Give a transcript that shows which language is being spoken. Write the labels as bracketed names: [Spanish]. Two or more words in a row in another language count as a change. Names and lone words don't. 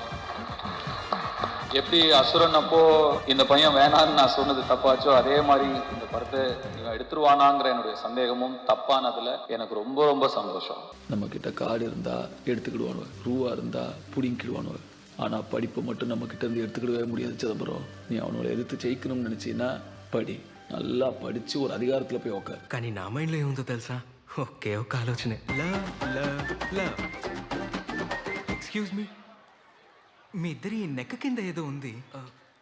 [Tamil] எப்படி அசுரன் அப்போ இந்த பையன் வேணான்னு நான் சொன்னது தப்பாச்சோ, அதே மாதிரி இந்த படத்தை இவன் எடுத்துருவானாங்கிற என்னுடைய சந்தேகமும் தப்பானதுல எனக்கு ரொம்ப ரொம்ப சந்தோஷம். நம்ம கிட்ட காடு இருந்தா எடுத்துக்கிடுவானுவ, ரூவா இருந்தா புடிங்கிடுவானுவ. ஆனா படிப்பை மட்டும் நம்ம கிட்ட இருந்து எடுத்துக்கிடவே முடியாது சிதம்பரம். நீ அவனோட எதிர்த்து ஜெயிக்கணும்னு நினைச்சீன்னா படி நல்லா படிச்சு ஒரு அதிகாரத்துல போய் ஒரு [Telugu] కానీ నా మైండ్లో ఏముందో తెలుసా? ఒకే ఒక ఆలోచనే, [English] love love love. excuse me, [Telugu] మీ ఇద్దరి నెక్క కింద ఏదో ఉంది.